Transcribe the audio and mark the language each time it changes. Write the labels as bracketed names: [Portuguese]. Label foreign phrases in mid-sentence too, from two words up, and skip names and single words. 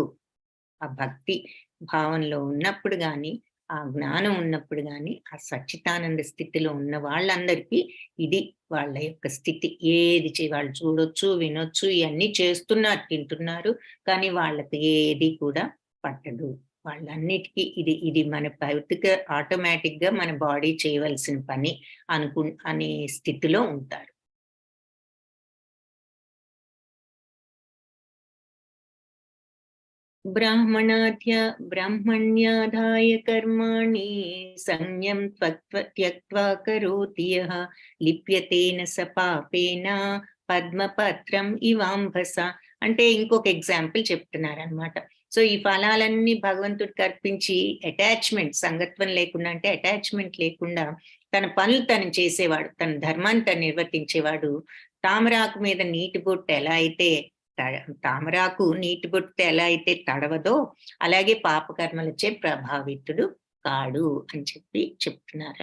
[Telugu] ఆ భక్తి భావంలో ఉన్నప్పుడు గాని, ఆ జ్ఞానం ఉన్నప్పుడు గాని, ఆ సచ్చిదానంద స్థితిలో ఉన్న వాళ్ళందరికీ ఇది వాళ్ళ యొక్క స్థితి. వాళ్ళు చూడొచ్చు, వినొచ్చు, ఇవన్నీ చేస్తున్నారు, తింటున్నారు, కానీ వాళ్ళకి ఏది కూడా పట్టదు. వాళ్ళన్నిటికీ ఇది మన భౌతిక ఆటోమేటిక్ గా మన బాడీ చేయవలసిన పని అనే స్థితిలో ఉంటారు. [Sanskrit] ब्राह्मण्याधाय कर्माणि संयं त्यक्त्वा करोति यः लिप्यते न स पापेन పద్మపత్రం ఇవాంభస. [Telugu] అంటే ఇంకొక ఎగ్జాంపుల్ చెప్తున్నారు అనమాట. సో ఈ ఫలాలన్నీ భగవంతుడికి అర్పించి అటాచ్మెంట్, సంగత్వం లేకుండా అంటే అటాచ్మెంట్ లేకుండా తన పనులు తను చేసేవాడు, తన ధర్మాన్ని తను నిర్వర్తించేవాడు. తామరాకు మీద నీటి బొట్టు ఎలా అయితే తామరాకు నీటి బొట్టు ఎలా అయితే తడవదో అలాగే పాపకర్మలచే ప్రభావితుడు కాడు అని చెప్పి చెప్తున్నారు.